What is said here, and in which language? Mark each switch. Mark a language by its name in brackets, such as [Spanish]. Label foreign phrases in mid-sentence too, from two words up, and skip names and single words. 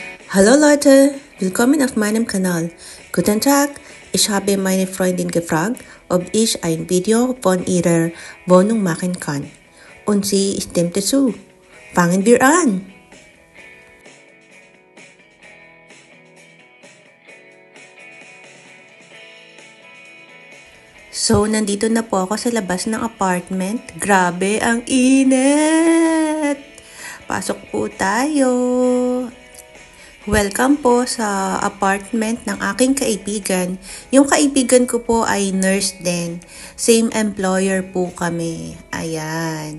[German] Hallo Leute, willkommen auf meinem Kanal. Guten Tag, ich habe meine Freundin gefragt, ob ich ein Video von ihrer Wohnung machen kann. Und sie stimmte zu. Fangen wir an! So, [Filipino] nandito na po ako sa labas ng apartment. Grabe, ang init! Pasok po tayo! Welcome po sa apartment ng aking kaibigan. Yung kaibigan ko po ay nurse din. [English] Same employer [Filipino] po kami. Ayan.